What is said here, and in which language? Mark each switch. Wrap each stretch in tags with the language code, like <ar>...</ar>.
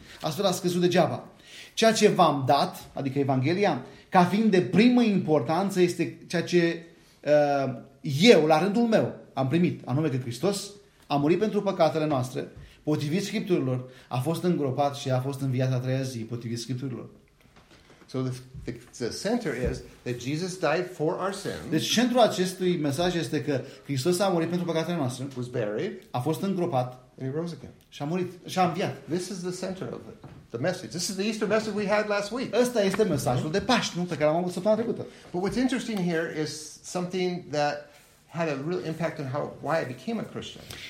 <ro>Astfel ați crezut degeaba. Ceea ce v-am dat, adică Evanghelia, ca fiind de primă importanță, este ceea ce eu, la rândul meu, am primit, anume că Hristos a murit pentru păcatele noastre, potrivit Scripturilor, a fost îngropat și a fost înviat a treia zi, potrivit Scripturilor.</ro> <en>So the center is that Jesus died for our sins.</en> <ro>Deci centrul acestui mesaj este că Hristos a murit pentru păcatele noastre,</ro> <en>was buried,</en> <ro>a fost îngropat,</ro> <en>and he rose again.</en> <ro>Și a murit, și a înviat.</ro> <en>This is the center of it. The message. This is the Easter message we had last week.</en> <ro>Ăsta este mesajul de Paște, nu, pe care am avut săptămâna trecută.</ro> <en>But what's interesting here is something that had a real impact on why I became a Christian.</en>